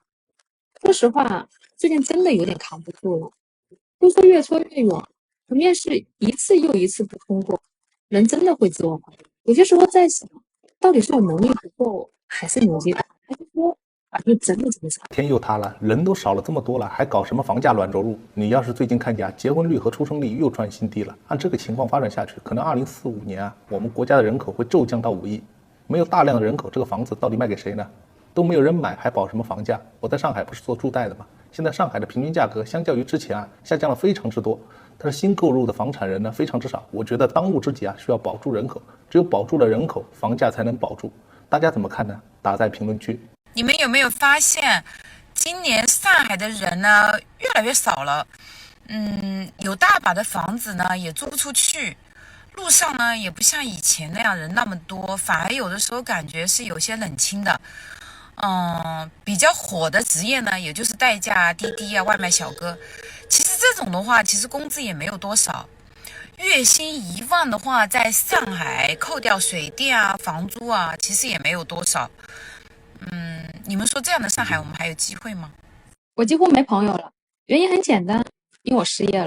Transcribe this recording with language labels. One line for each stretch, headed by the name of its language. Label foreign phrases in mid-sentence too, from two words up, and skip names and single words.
Chinese: 說實話，最近真的有點扛不住了。都說越挫越勇，可面試一次又一次不通過，人真的會自我懷疑。有些時候在想，到底是我能力不夠，還是年紀大，還是說反正真的這麼慘？天又塌了，人都少了這麼多了，還搞什麼房價軟着陸？你要是最近看見結婚率和出生率又創新低了，按這個情況發展下去，可能2045年啊，我們國家的人口會驟降到5億。沒有大量的人口，這個房子到底賣給誰呢？都沒有人買，還保什麼房價？我在上海不是做住貸的嗎？現在上海的平均價格相較於之前啊，下降了非常之多，但是新購入的房產人呢非常之少。我覺得當務之急啊，需要保住人口，只有保住了人口，房價才能保住。大家怎麼看呢？打在評論區。你們有沒有發現，今年上海的人呢越來越少了？有大把的房子呢也租不出去，路上呢也不像以前那樣人那麼多，反而有的時候感覺是有些冷清的。比較火的職業呢，也就是代駕、滴滴啊、外賣小哥。其實這種的話，其實工資也沒有多少，月薪1萬的話，在上海扣掉水電啊、房租啊，其實也沒有多少。你們說這樣的上海，我們還有機會嗎？我幾乎沒朋友了，原因很簡單，因為我失業了。